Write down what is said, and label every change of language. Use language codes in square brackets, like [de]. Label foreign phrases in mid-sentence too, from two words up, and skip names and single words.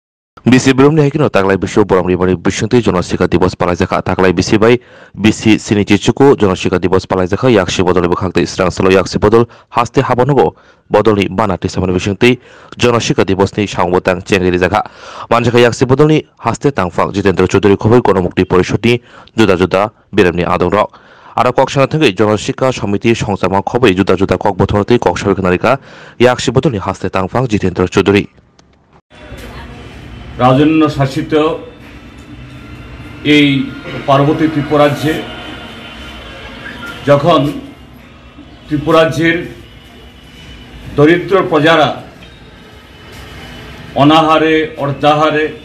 [trp] Bisi belum dihakino taklai bisu borang rimari bisunti Jonashika Diwas Palajaka taklai bisi bai bisi sini cicuku Jonashika Diwas Palajaka yakshi bodol bekhakta Israng selo yakshi bodol haste habonogo bodolni banati samani bisunti Jonashika Diwas ni sangbotang cengri jaka manjaka yakshi bodolni haste tangfang Jitendra Choudhury khoboi Ganamukti Porishod juda juda beramni adongrok Aro koksana thangei Jonashika Samiti songsama khoboi juda juda kok bothortei kok sabikanarika yakshi bodolni haste tangfang Jitendra Choudhury [bn] রাজন্য শাসিত এই পার্বতী ত্রিপুরাজ্যে যখন ত্রিপুরাজ্যের দরিদ্র প্রজারা অনাহারে অর্ধাহারে